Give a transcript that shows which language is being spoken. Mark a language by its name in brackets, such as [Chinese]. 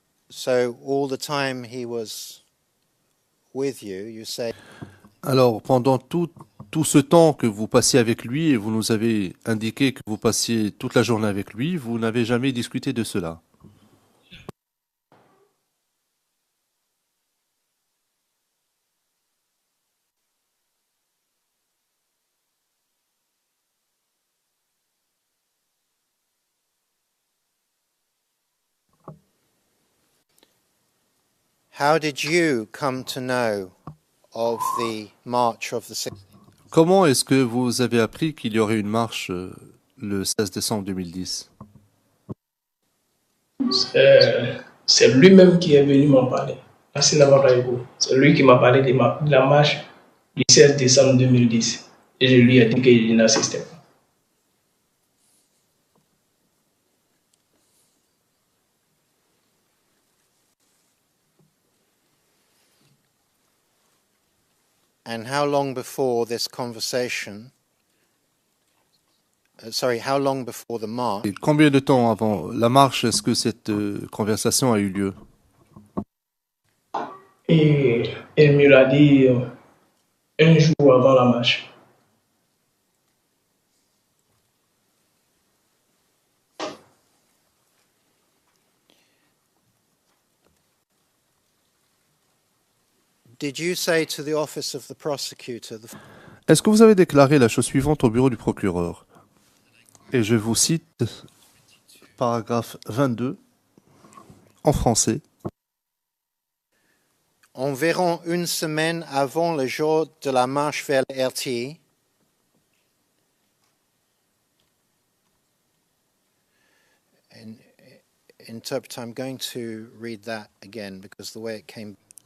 [English] So all the time he was with you, you say. [French] Alors, pendant tout ce temps que vous passiez avec lui, et vous nous avez indiqué que vous passiez toute la journée avec lui, vous n'avez jamais discuté de cela. [English] How did you come to know of the march of the 16th? [French] Comment est-ce que vous avez appris qu'il y aurait une marche le 16 décembre 2010? C'est lui-même qui est venu m'en parler. C'est lui qui m'a parlé de la marche du 16 décembre 2010. Et je lui ai dit que je n'assistais pas. [English] And how long before this conversation, how long before the march, [French] Et combien de temps avant la marche est-ce que cette conversation a eu lieu? Et il me l'a dit un jour avant la marche. [English] did you say to the office of the prosecutor, [French] Est-ce que vous avez déclaré la chose suivante au bureau du procureur? Et je vous cite paragraphe 22 en français. environ une semaine avant le jour de la marche vers le RTI, interpret, I'm going to read that again because the way it came.